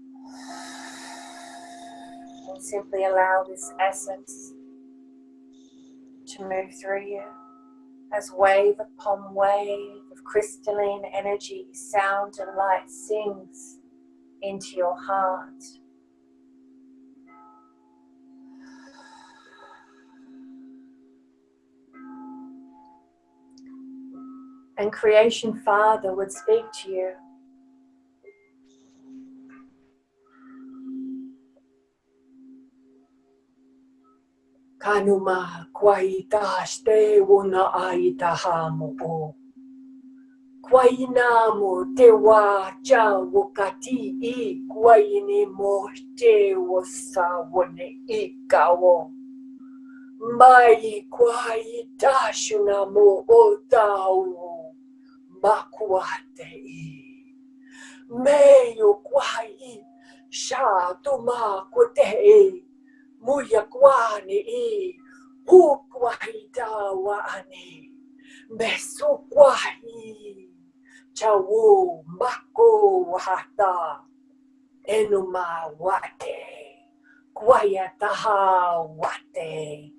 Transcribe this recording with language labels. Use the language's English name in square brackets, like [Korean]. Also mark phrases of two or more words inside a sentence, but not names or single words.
[English] And simply allow this essence to move through you as wave upon wave of crystalline energy, sound and light sings into your heart. And Creation Father would speak to you. Kanuma kwaita ste wona aita hamo o. Kwaina mo te wa cha wakati I kwaine mo te wasa wone I kawo. Mai kwaita shuna mo o tau makuate I. Meyo kwai sha tuma kote muya kwani I. Hu kwaita wa ane. Meso kwai. Chawu mako wahata enuma wate kwayataha wate